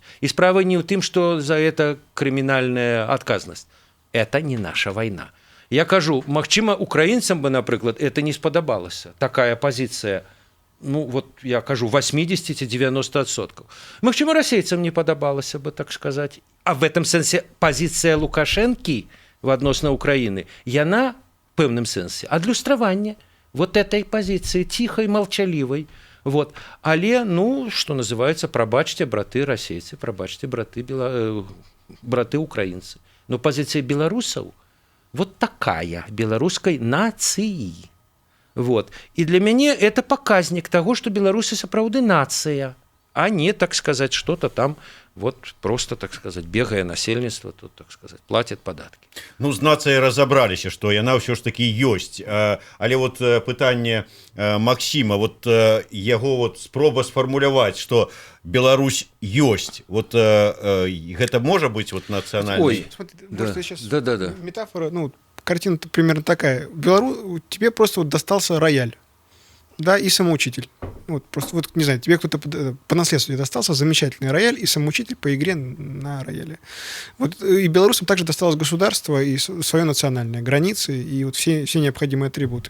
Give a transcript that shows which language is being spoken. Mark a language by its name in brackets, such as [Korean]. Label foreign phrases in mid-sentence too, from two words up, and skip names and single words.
[Belarusian] І справа не ў тым, што за это крымінальная адказнасць. Это не наша вайна. Я кажу, магчыма, украінцам бы, напрыклад, это не спадабалася. Такая пазіцыя, ну, вот я кажу, 80-90%. Магчыма, расейцам не падабалася бы, так сказаць. А [Russian] в этом [Belarusian] сэнсе пазіцыя Лукашэнкі адносна Украіны, яна в пэўным сэнсе адлюстраванне вот этой пазіцыі ціхай, малчалівай. Вот. Але, ну, што называецца, прабачце, браты расейцы, прабачце, браты украінцы. Но пазіцыя беларусаў вот такая, беларускай нацыі. Вот. І для мяне это паказнік таго, што беларусы сапраўды нацыя, а не, так сказаць, [Russian] что-то там вот просто, так сказать, [Belarusian] бегае насельніцтва, тут, [Russian] так сказать, платят [Belarusian] падаткі. Ну, з нацыяй разабраліся, што яна ўсё ж такі ёсць. Але вот пытанне Максіма, вот яго вот спроба сфармуляваць, што Беларусь ёсць. Вот гэта можа быць вот нацыянальнай? [Russian] Ой, смотри, просто сейчас метафора, ну, картина примерно такая. Тебе просто вот достался рояль, да, и самоучитель. Вот, просто, вот, не знаю, тебе кто-то по наследству достался замечательный рояль и самоучитель по игре на рояле. Вот, и белорусам также досталось государство и свое национальное, границы и вот все необходимые атрибуты.